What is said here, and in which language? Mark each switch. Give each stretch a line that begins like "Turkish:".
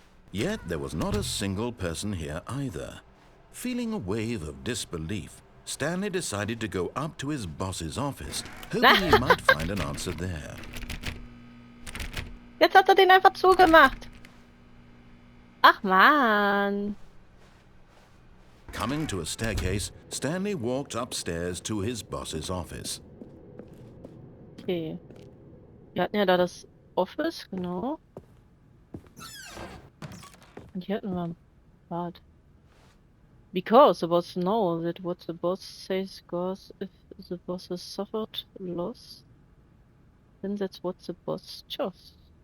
English: Yet there was not a single person here either. Feeling a wave of disbelief, Stanley decided to go up to his boss's office, hoping he might find an answer there.
German: Jetzt hat er den einfach zugemacht. Ach man.
English: Coming to a staircase, Stanley walked upstairs to his boss's office. Okay.
German: Wir hatten ja da das Office, genau. Und hier hatten wir ein Bad.
English: Because the boss knows that what the boss says goes if the boss has suffered loss, then that's what the boss chose.